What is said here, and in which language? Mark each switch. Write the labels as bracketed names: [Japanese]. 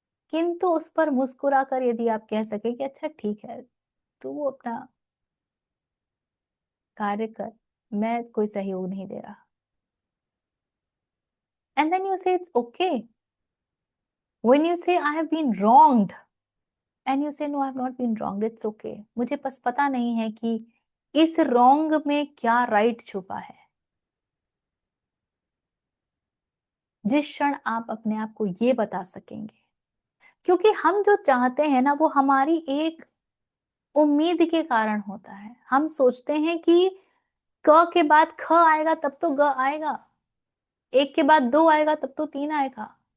[Hindi] किंतु उस पर मुस्कुराकर यदि आप कह सके कि अच्छा ठीक है, तू वो अपना कार्य कर, मैं कोई सहयोग नहीं दे रहा, [English] and then you say it's okay. When you say I have been wronged and you say no, I have not been wronged, it's okay. [Hindi] मुझे बस पता नहीं है कि इस रॉन्ग में क्या राइट छुपा है। जिस क्षण आप अपने आप को ये बता सकेंगे, क्योंकि हम जो चाहते हैं ना वो हमारी एक उम्मीद के कारण होता है। हम सोचते हैं कि क के बाद ख आएगा तब तो ग आएगा, एक के बाद दो आएगा तब तो तीन आएगा।